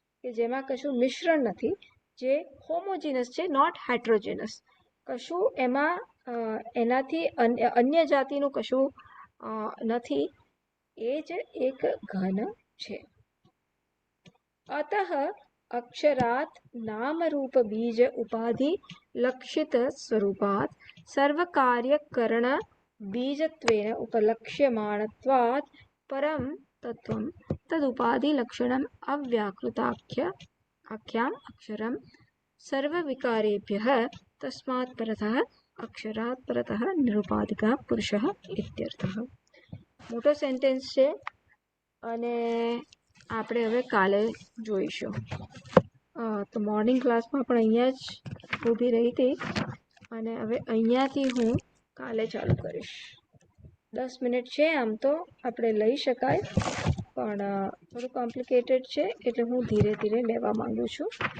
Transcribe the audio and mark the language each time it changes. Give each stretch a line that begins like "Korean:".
Gujarati: કે જેમાં કશું મિશ્રણ નથી, જે હોમોજીનસ છે, નોટ હેટ્રોજીનસ. કશું એમાં એનાથી અન્ય જાતિનું કશું નથી, એ જ એક ઘન છે. અતઃ
Sanskrit: अक्षरात् नामरूप बीज उपाधि लक्षित स्वरूपात् सर्वकार्यकरण बीजत्वेन उपलक्ष्यमाणत्वात् परं तत्त्वं तदुपाधि लक्षणम् आख्याम् अक्षरं सर्वविकारेभ्यः तस्मात् परतः अक्षरात् परतः निरुपाधिकः पुरुषः इत्यर्थः.
Gujarati: મોટો સેન્ટેન્સ છે અને આપણે હવે કાલે જોઈશું. તો મોર્નિંગ ક્લાસમાં પણ અહીંયા જ ઊભી રહી હતી અને હવે અહીંયાથી હું કાલે ચાલુ કરીશ. 10 મિનિટ છે આમ તો આપણે લઈ શકાય, પણ થોડું કોમ્પ્લિકેટેડ છે એટલે હું ધીરે ધીરે લેવા માંગુ છું.